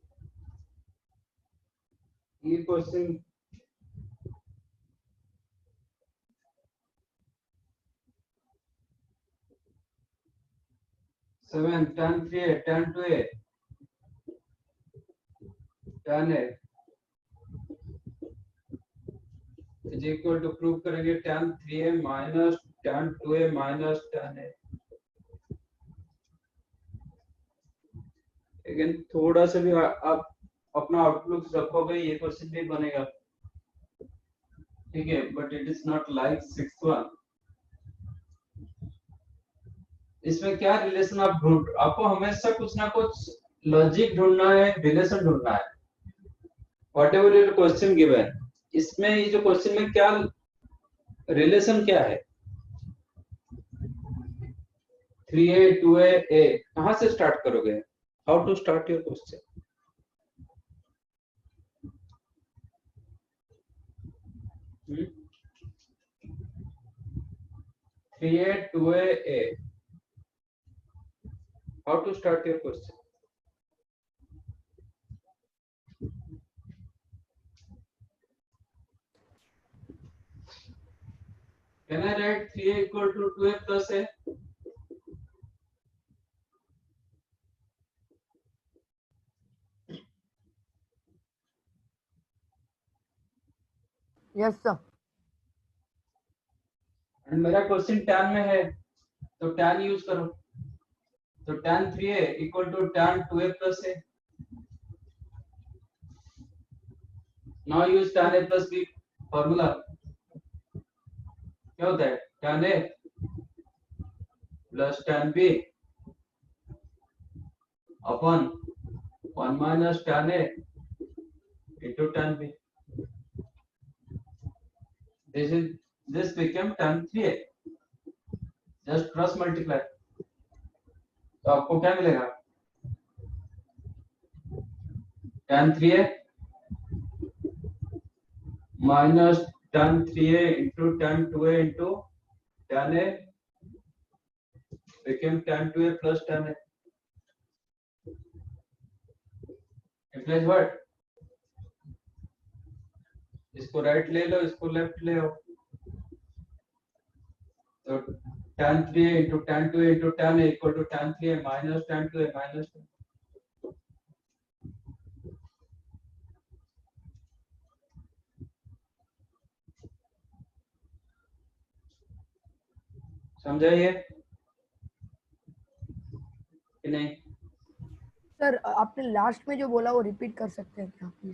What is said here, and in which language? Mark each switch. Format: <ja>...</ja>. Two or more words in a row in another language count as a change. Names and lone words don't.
<en>ये question seven tan 3a tan 2a tan a is equal to प्रूव करेंगे tan 3a minus tan 2a minus tan a.</en> <hi>अगेन थोड़ा सा भी आप अपना आउटलुक रखोगे ये क्वेश्चन भी बनेगा, ठीक है,</hi> <en>but it is not like sixth one.</en> <hi>इसमें क्या रिलेशन आप ढूंढ, आपको हमेशा कुछ ना कुछ लॉजिक ढूंढना है, रिलेशन ढूंढना है.</hi> <en>what ever your question given,</en> <hi>इसमें ये जो क्वेश्चन में क्या रिलेशन क्या है? 3a 2a a कहां से स्टार्ट करोगे?</hi> <en>how to start your question? Hmm? 3a 2a a. How to start your question? Can I write 3a equal to 2a plus a? yes sir.</en> <hi>एंड मेरा क्वेश्चन tan में है, तो tan यूज करो, तो</hi> <en>tan 3a equal to tan 2a plus a. now use tan a plus b formula.</en> <hi>क्या होता है?</hi> <en>tan a plus tan b अपन 1 minus tan A into tan B. This became tan 3A. Just cross multiply.</en> <hi>तो आपको क्या मिलेगा?</hi> <en>tan 3A minus tan 3A into tan 2A into tan A became tan 2A plus tan A. Implies what?</en> <hi>इसको राइट ले लो, इसको लेफ्ट ले आओ.</hi> <en>तो tan 3A into tan 2A into tan A equal to tan 3A minus tan 2A minus tan.</en> <hi>समझाइए कि नहीं? सर आपने लास्ट में जो बोला वो रिपीट कर सकते हैं क्या प्लीज?</hi>